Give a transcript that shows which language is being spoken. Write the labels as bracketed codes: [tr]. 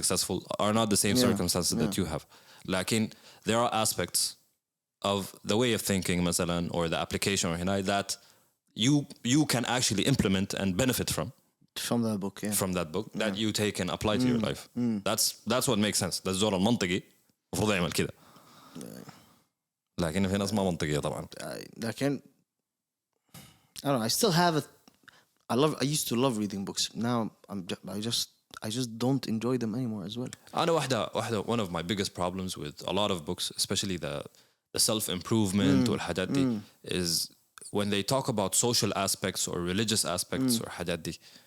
[en] successful are not the same circumstances that you have. لكن there are aspects of the way of thinking مثلا or the application or هنا that you can actually implement and benefit From that book, yeah. from that book that you take and apply to your life. That's what makes sense. [ar] ده الزول المنطقي المفروض يعمل كده. لكن في ناس ما منطقية طبعا. [en] لكن I don't know. I still have it. I used to love reading books. Now I just don't enjoy them anymore as well. [ar] أنا واحدة [en] one of my biggest problems with a lot of books, especially the self-improvement [ar] والحاجات دي, [en] is when they talk about social aspects or religious aspects or [ar] حاجات دي.